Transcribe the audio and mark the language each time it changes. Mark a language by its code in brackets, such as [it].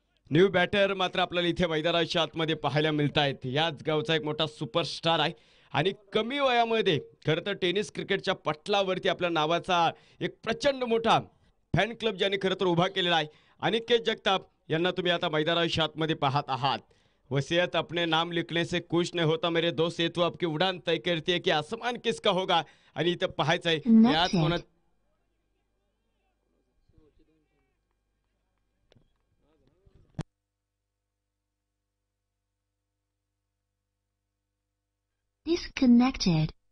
[mr] New batter मात्र आपल्याला इथे मैदानाच्या आतमध्ये पाहायला मिळत आहेत. याच गावचा एक मोठा सुपरस्टार आहे आणि कमी वयामध्ये खरं तर टेनिस क्रिकेटच्या पटलावरती आपल्या नावाचा एक प्रचंड मोठा फॅन क्लब ज्याने खरं तर उभा केलेला आहे. अनिकेत जगताप यांना तुम्ही आता मैदानाच्या आतमध्ये पाहत आहात. [hi] वसीयत अपने नाम लिखने से कुछ नहीं होता मेरे दोस्त, ये तो आपकी उड़ान तय करती है कि आसमान किसका होगा. [mr] आणि इथं पाहायचंय यात कोणा Disconnected.